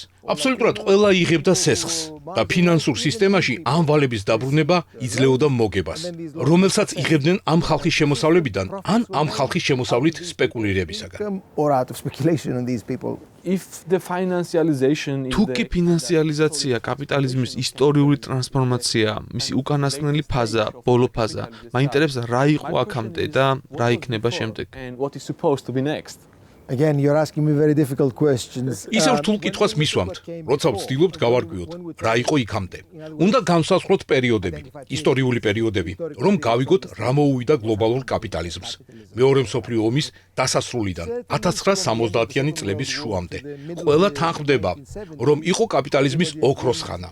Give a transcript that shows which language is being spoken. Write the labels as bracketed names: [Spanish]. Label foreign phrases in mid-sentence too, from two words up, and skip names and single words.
[Georgian] აბსოლუტურად ყველა იღებდა სესხს და ფინანსურ სისტემაში ამ ვალების დაბრუნება იძლეოდა მოგებას, რომელსაც იღებდნენ ამ ხალხის შემოსავლებიდან ან ამ ხალხის შემოსავლით სპეკულირებისაგან. თუკი ფინანსიალიზაცია კაპიტალიზმის ისტორიული ტრანსფორმაცია, მისი უკანასკნელი ფაზა, ბოლო ფაზა, მაინტერესებს რა იყო აქამდე და რა იქნება შემდეგ. [English] Again, you're asking me very difficult questions. [Georgian] ისევ რთულ კითხვას მისვამთ, როცა ვცდილობთ გავარკვიოთ, რა იყო იქამდე. უნდა განსაზღვროთ პერიოდები, ისტორიული პერიოდები, რომ გავიგოთ რა მოუვიდა გლობალურ კაპიტალიზმს. მეორე მსოფლიო ომის დასასრულიდან 1970-იანი წლების შუამდე. ყველა თანხმდება, რომ იყო კაპიტალიზმის ოქროს ხანა.